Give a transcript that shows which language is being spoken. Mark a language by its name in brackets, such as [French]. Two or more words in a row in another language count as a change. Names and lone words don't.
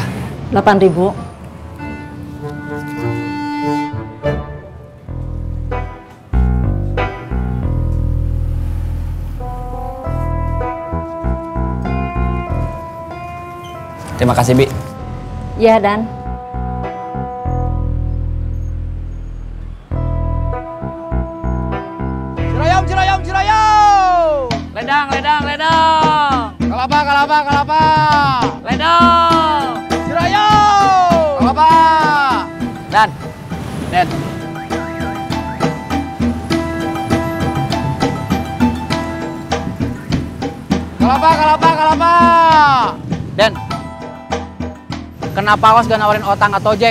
[Indonesian] 8.000. Terima kasih, Bi. Ya, Dan. Cirayam, cirayam, cirayam! Ledang, ledang, ledang! Kelapa, kelapa, kelapa! Ledang! Cirayam! Kelapa! Dan, kelapa, kelapa, kelapa! Den, kenapa Aos gak nawarin Otang atau Jack?